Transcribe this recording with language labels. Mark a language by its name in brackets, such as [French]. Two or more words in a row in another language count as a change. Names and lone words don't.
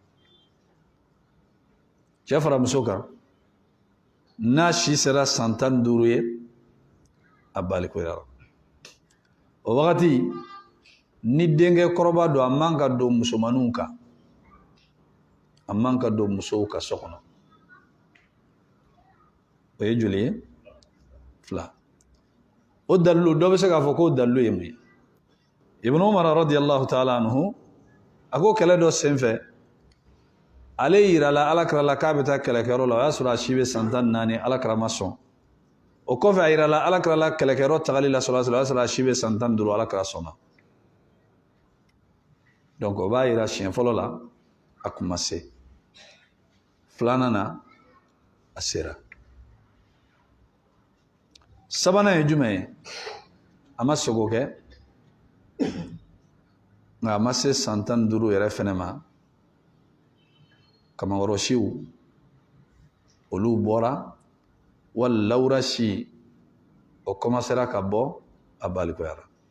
[Bambara] cɛ fara muso kan n'a si sera san 15 ye a balikuyara o wagati ni denkɛ kɔrɔba don a man ka don musomaninw kan a man ka don musow ka so kɔnɔ o ye joli ye 2 o dalilu dɔ bɛ se k'a fɔ k'o dalilu ye mun ye Ibn Umar [Arabic] رضي الله تعالى عنه [Bambara] a ko kɛlɛ dɔ senfɛ ale yirala alakira la k'a bɛ taa kɛlɛkɛyɔrɔ la o y'a sɔrɔ a si bɛ san 14 alakira ma sɔn o kɔfɛ a yirala alakira la kɛlɛkɛyɔrɔ tagali la o y'a sɔrɔ a si bɛ san 15 alakira sɔnna donc o b'a yira siɲɛ fɔlɔ la a kun ma se filanan na a sera sabanan ye jumɛn ye a ma sogo kɛ nka a ma se san 15 yɛrɛ fɛnɛ ma kamankɔrɔ siw olu bɔra wali lawura si o commencera ka bɔ a balikoyara